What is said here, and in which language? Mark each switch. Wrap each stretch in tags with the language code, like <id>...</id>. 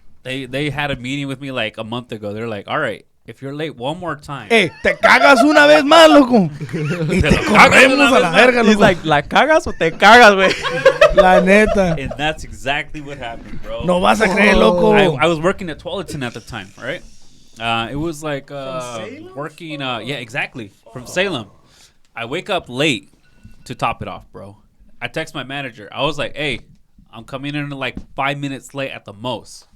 <en>They had a meeting with me like a month ago. They're like, all right, if you're late one more time.</en> <es>Hey, te cagas una vez más, loco. Y te corremos a la verga,</es> <en>He's</en> <es>loco. like, ¿la cagas o te cagas, güey? La neta.</es> <en>And that's exactly what happened, bro.</en> <es>No vas a creer, loco.</es> <en>I was working at Tualatin at the time, right? It was like working. Yeah, exactly. From Salem. I wake up late to top it off, bro. I text my manager. I was like, hey, I'm coming in like 5 minutes late at the most.</en>